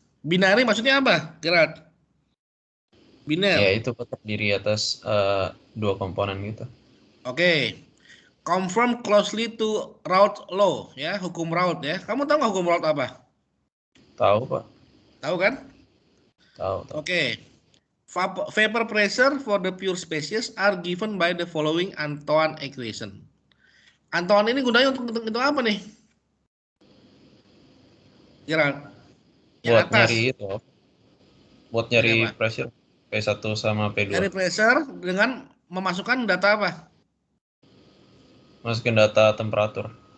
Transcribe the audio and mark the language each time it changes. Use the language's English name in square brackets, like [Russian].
[Indonesian] Binary maksudnya apa, Gerard? Biner. Ya itu Pak, terdiri atas dua komponen gitu. [English] Oke. Conform closely to Raoult law, ya, [Indonesian] hukum Raoult ya. Kamu tahu nggak hukum Raoult apa? Tahu Pak. Tahu kan? Tahu. Oke. [English] Vapor pressure for the pure species are given by the following Antoine equation. [Indonesian] Antoine ini gunanya untuk apa nih? Gerard. Buat nyari itu. Buat nyari pressure P1 sama P2. Nyari pressure dengan memasukkan data apa? Masukin data temperatur.